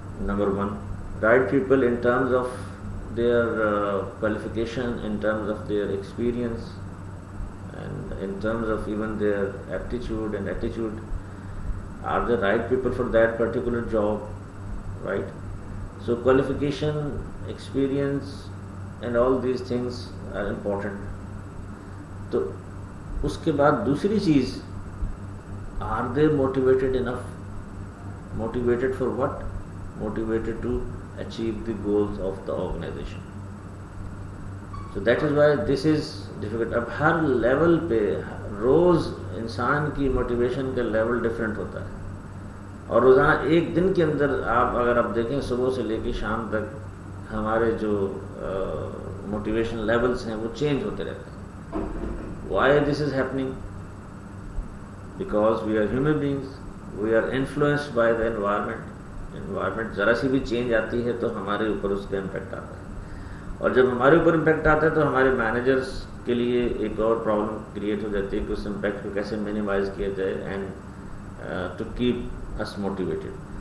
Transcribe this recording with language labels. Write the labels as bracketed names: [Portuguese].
[English] Number one, right people in terms of their qualification, in terms of their experience, and in terms of even their aptitude and attitude. Are the right people for that particular job, right? So qualification, experience and all these things are important. [Urdu] تو اس کے بعد دوسری چیز, [English] are they motivated enough? Motivated for what? Motivated to achieve the goals of the organization. So that is why this is difficult. [Urdu] اب ہر level پہ روز انسان کی motivation کا لیول ڈفرینٹ ہوتا ہے, اور روزانہ ایک دن کے اندر آپ اگر آپ دیکھیں صبح سے لے کے شام تک ہمارے جو موٹیویشن لیولز ہیں وہ چینج ہوتے رہتے ہیں. [English] Why this is happening? Because we are human beings, we are influenced by the environment. [Urdu] Environment ذرا سی بھی چینج آتی ہے تو ہمارے اوپر اس کا امپیکٹ آتا ہے, اور جب ہمارے اوپر امپیکٹ آتا ہے تو ہمارے مینیجرس کے لیے ایک اور پرابلم کریٹ ہو جاتی ہے کہ اس امپیکٹ کو کیسے مینیمائز کیا جائے [English] And to keep us motivated.